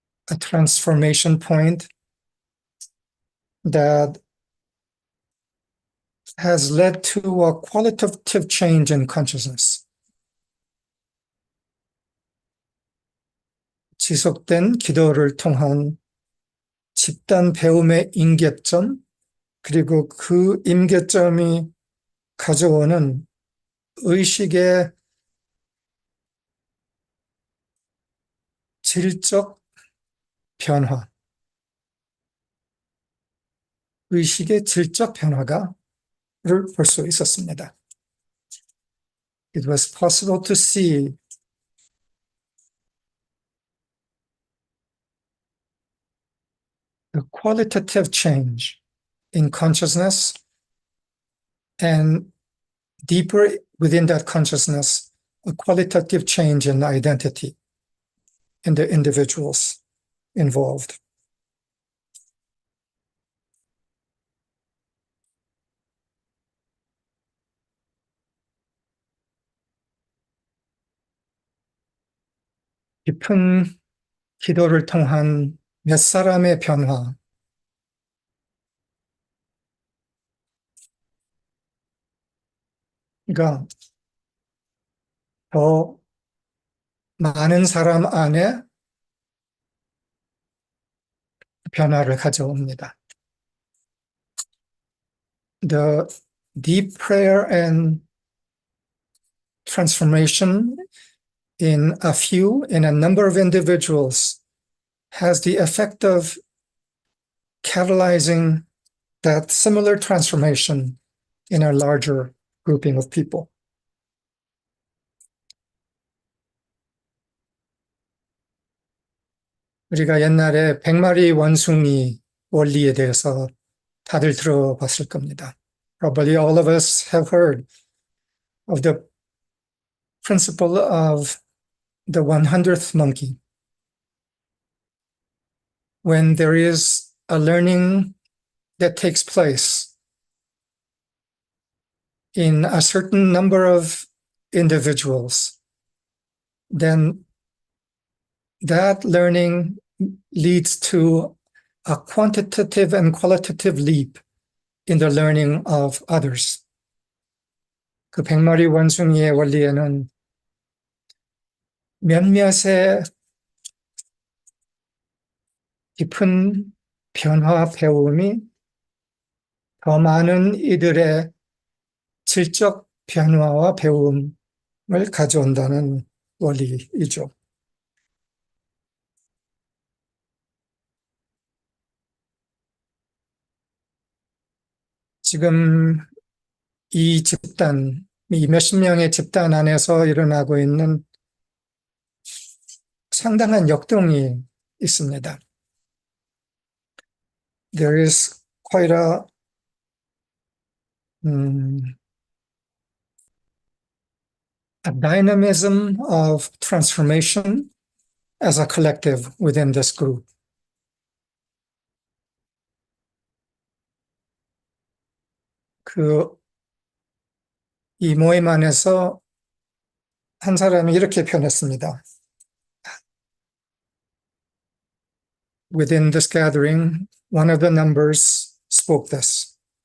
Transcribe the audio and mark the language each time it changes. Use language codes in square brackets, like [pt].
[en] A transformation point that has led to a qualitative change in consciousness. [ko] 지속된 기도를 통한 집단 배움의 임계점, 그리고 그 임계점이 가져오는 의식의 질적 변화, 의식의 질적 변화를 볼 수 있었습니다. [en] It was possible to see the qualitative change in consciousness, and deeper within that consciousness, a qualitative change in identity in the individuals involved. [ko] 깊은 기도를 통한 몇 사람의 변화, 그러니까 더 많은 사람 안에 변화를 가져옵니다. [en] The deep prayer and transformation in a number of individuals has the effect of catalyzing that similar transformation in a larger grouping of people. [ko] 우리가 옛날에 100마리 원숭이 원리에 대해서 다들 들어봤을 겁니다. [en] Probably all of us have heard of the principle of the 100th monkey. When there is a learning that takes place in a certain number of individuals, then that learning leads to a quantitative and qualitative leap in the learning of others. [ko] 그 100마리 원숭이의 원리에는 몇몇의 깊은 변화 배움이 더 많은 이들의 질적 변화와 배움을 가져온다는 원리이죠. 지금 이 집단, 이 몇십 명의 집단 안에서 일어나고 있는 상당한 역동이 있습니다. [en] There is quite a dynamism of transformation as a collective within this group. [ko] 이 모임 안에서 한 사람이 이렇게 표현했습니다. [en] Within this gathering, one of the numbers spoke this.